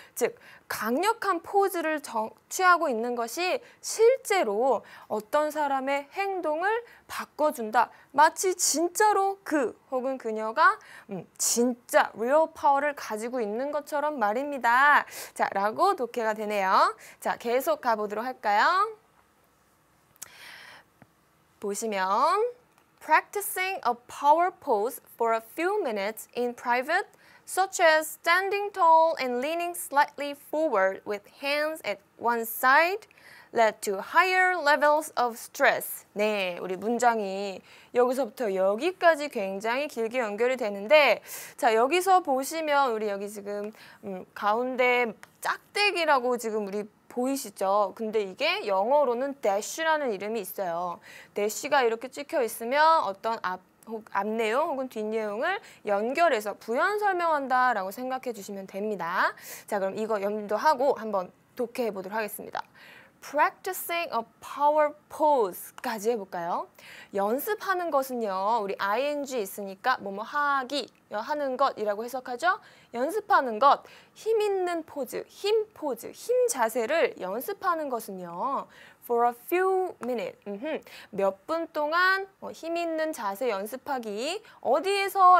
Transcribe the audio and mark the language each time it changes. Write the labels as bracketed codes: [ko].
[ko] 즉, 강력한 포즈를 취하고 있는 것이 실제로 어떤 사람의 행동을 바꿔준다. 마치 진짜로 그 혹은 그녀가 진짜 [en] real power [ko] 를 가지고 있는 것처럼 말입니다. 자, 라고 독해가 되네요. 자, 계속 가보도록 할까요? 보시면 [en] practicing a power pose for a few minutes in private, such as standing tall and leaning slightly forward with hands at one side, led to higher levels of stress. [ko] 네, 우리 문장이 여기서부터 여기까지 굉장히 길게 연결이 되는데 자, 여기서 보시면 우리 여기 지금 가운데 짝대기라고 지금 우리 보이시죠? 근데 이게 영어로는 dash라는 이름이 있어요. dash가 이렇게 찍혀 있으면 어떤 앞내용 혹은 뒷내용을 연결해서 부연 설명한다라고 생각해 주시면 됩니다. 자, 그럼 이거 염두하고 한번 독해해 보도록 하겠습니다. [en] Practicing a power pose [ko] 까지 해볼까요? 연습하는 것은요, 우리 ing 있으니까 뭐뭐 하기, 하는 것이라고 해석하죠? 연습하는 것, 힘 있는 포즈, 힘 포즈, 힘 자세를 연습하는 것은요. [en] For a few minutes, [ko] 몇 분 동안 힘 있는 자세 연습하기, 어디에서?